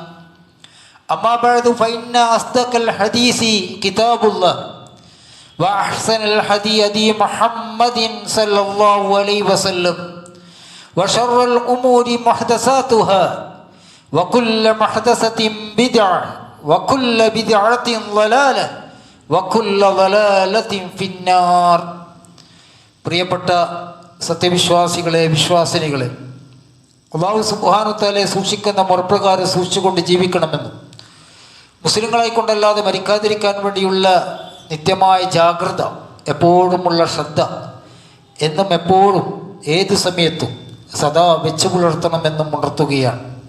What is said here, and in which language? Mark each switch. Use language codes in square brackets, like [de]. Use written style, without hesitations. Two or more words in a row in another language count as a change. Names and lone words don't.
[ar] أما بعد فإن أصدق الحديث كتاب الله وأحسن الهدي محمد صلى الله عليه وسلم وشر الأمور محدثاتها وكل محدثة بدعة وكل بدعة ضلالة وكل ضلالة في النار. [ml] പ്രിയപ്പെട്ട സത്യവിശ്വാസികളെ, വിശ്വാസിനികളെ, [ar] الله سبحانه وتعالى [ml] സൂക്ഷിക്കുന്ന മുറപ്രകാരം സൂക്ഷിച്ചുകൊണ്ട് ജീവിക്കണമെന്നും മുസ്ലിങ്ങളായിക്കൊണ്ടല്ലാതെ മരിക്കാതിരിക്കാൻ വേണ്ടിയുള്ള നിത്യമായ ജാഗ്രത, എപ്പോഴുമുള്ള ശ്രദ്ധ എന്നും എപ്പോഴും ഏത് സമയത്തും സദാ വെച്ചു പുലർത്തണമെന്നും ഉണർത്തുകയാണ്.